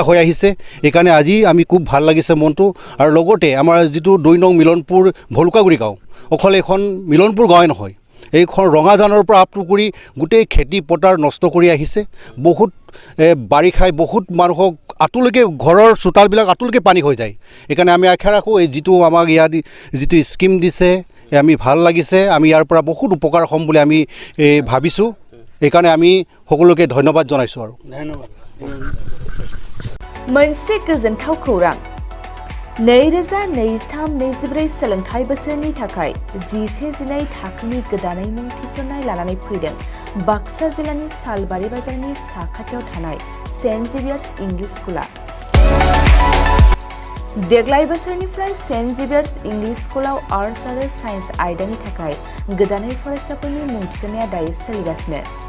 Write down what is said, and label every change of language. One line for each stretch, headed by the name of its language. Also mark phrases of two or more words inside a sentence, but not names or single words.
Assamese: হৈ আহিছে এইকাৰণে আজি আমি খুব ভাল লাগিছে মনটো আৰু লগতে আমাৰ যিটো 2 নং মিলনপুৰ ভলুকাগুৰি গাঁও অকল এখন মিলনপুৰ গাঁৱে নহয় এইখন ৰঙাজানৰ পৰা আপটো কৰি গোটেই খেতি পথাৰ নষ্ট কৰি আহিছে বহুত বাৰিষাই বহুত মানুহক আঁতলৈকে ঘৰৰ চোতালবিলাক আঁতলৈকে পানী হৈ যায় এইকাৰণে আমি আশা ৰাখোঁ এই যিটো আমাক ইয়াত যিটো স্কিম দিছে আমি ভাল লাগিছে আমি ইয়াৰ পৰা বহুত উপকাৰ হ'ম বুলি আমি ভাবিছোঁ এইকাৰণে আমি সকলোকে ধন্যবাদ জনাইছোঁ আৰু ধন্যবাদ
Bodo: मोनसे गोजोनथाव खौरां 2023-24 सोलोंथाइ बोसोरनि थाखाय 11-12 थाखोनि गोदानै मुं थिसननाय लानानै फैदों बाक्सा जिल्लानि सालबारि बाजारनि साखाथियाव थानाय सेन्ट जेभियार्स इंलिश स्कुला देग्लाय बोसोरनिफ्राय सेन्ट जेभियार्स इंलिश स्कुलाव आर्ट्स आरो साइन्स आयदानि थाखाय गोदानै फरायसाफोरनि मुं थिसननाया दायो सोलिगासिनो